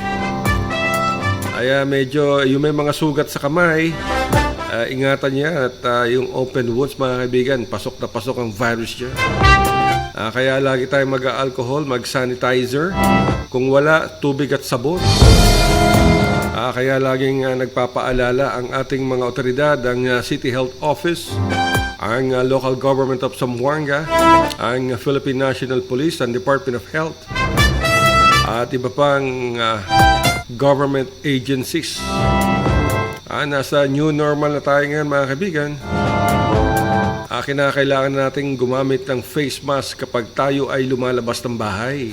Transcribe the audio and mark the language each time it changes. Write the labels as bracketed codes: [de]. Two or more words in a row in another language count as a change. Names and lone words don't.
[tl] Kaya medyo yung may mga sugat sa kamay, ingatan niya at yung [en] open wounds [tl] mga kaibigan, pasok na pasok ang virus niya. Kaya lagi tayong mag-alcohol, mag-sanitizer. Kung wala, tubig at sabon. Kaya laging nagpapaalala ang ating mga otoridad, ang City Health Office, ang Local Government of Zamboanga, ang Philippine National Police and Department of Health, at iba pang [en] government agencies. [tl] Nasa [en] new normal [tl] na tayo ngayon mga kaibigan. Kinakailangan nating gumamit ng [en] face mask [tl] kapag tayo ay lumalabas ng bahay.